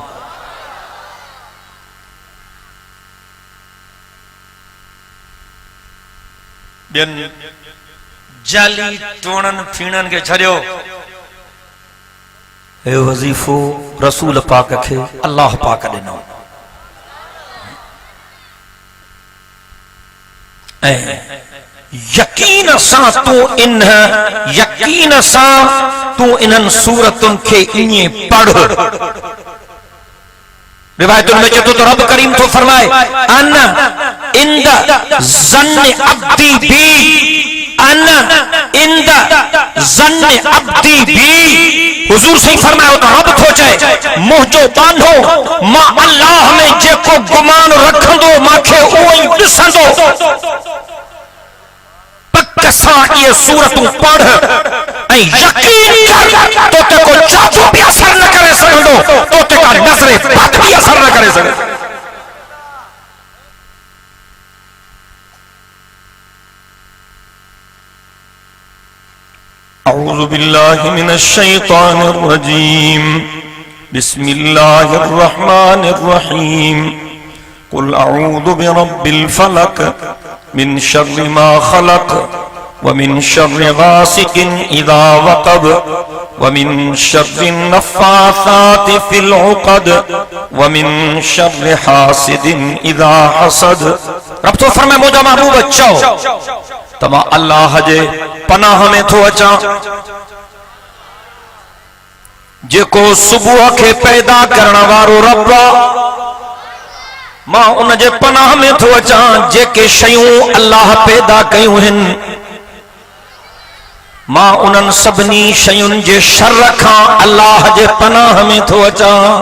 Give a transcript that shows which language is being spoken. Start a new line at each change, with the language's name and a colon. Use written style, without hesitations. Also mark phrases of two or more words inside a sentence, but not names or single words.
Sindhi: ॿियनि जाली टोणनि फीणनि खे छॾियो हे वज़ीफ़ो रसूल पाक खे अल्लाह पाक ॾिनो ऐं यकीन सां तूं इन्हनि सूरतुनि खे ईअं पढ़ रिवायतुनि में चतो तो रब करीम तो फरमाए
Arabic: أنا عند ظن عبدي بي أنا عند ظن عبدي بي
Sindhi: हुजूर सही फरमायो तो रब थो चए मुंहिंजो बांधो मां अल्लाह में जेको गुमान रखंदो मांखे उहो ई ॾिसंदो पक सां इहे सूरतूं पढ़ ऐं यकीन कर तो ते को जादू भी असर न करे सघंदो तो ते का नज़रे बद भी असर न करे सघंदो
Arabic: أعوذ بالله من الشيطان الرجيم بسم الله الرحمن الرحيم قل أعوذ برب فلق من شر ما خلق ومن شر غاسق إذا وقب ومن شر النفاثات في العقد ومن شر حاسد إذا حسد
Sindhi: रब तो फरमाए मुंहिंजा महबूब चओ तमां अल्लाह जे पनाह में थो अचां जेको सुबुह खे पैदा करण वारो रब मां उन जे पनाह में थो अचां जेके शयूं अल्लाह पैदा कयूं आहिनि मां उन्हनि सभिनी शयुनि जे शर खां अल्लाह जे पनाह में थो अचां